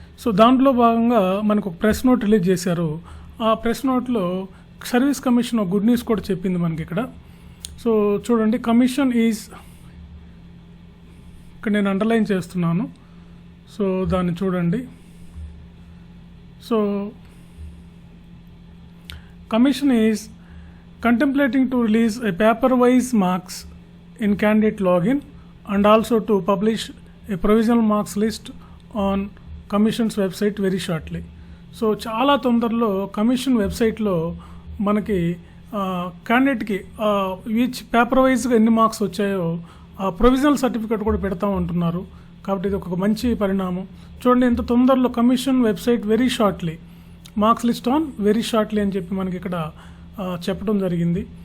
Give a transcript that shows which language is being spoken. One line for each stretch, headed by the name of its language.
Telugu: So దాంట్లో భాగంగా మనకు ఒక ప్రెస్ నోట్ రిలీజ్ చేశారు. ఆ ప్రెస్ నోట్లో సర్వీస్ కమిషన్ ఒక గుడ్ న్యూస్ కూడా చెప్పింది మనకి ఇక్కడ. సో చూడండి, కమిషన్ ఈజ్, ఇక్కడ నేను అండర్లైన్ చేస్తున్నాను, సో దాన్ని చూడండి. So commission is
English: contemplating to release a paper-wise marks in candidate login and also to publish a provisional marks list on Commission's website very shortly.
Telugu: So చాలా తొందరలో commission వెబ్సైట్లో మనకి క్యాండిడేట్కి each paper వైజ్గా ఎన్ని marks వచ్చాయో ఆ ప్రొవిజనల్ సర్టిఫికేట్ కూడా పెడతామంటున్నారు. కాబట్టి ఇది ఒక మంచి పరిణామం. చూడండి, ఇంత తొందరలో commission website
English: very shortly, marks list on very shortly
Telugu: అని చెప్పి మనకి ఇక్కడ చెప్పడం జరిగింది.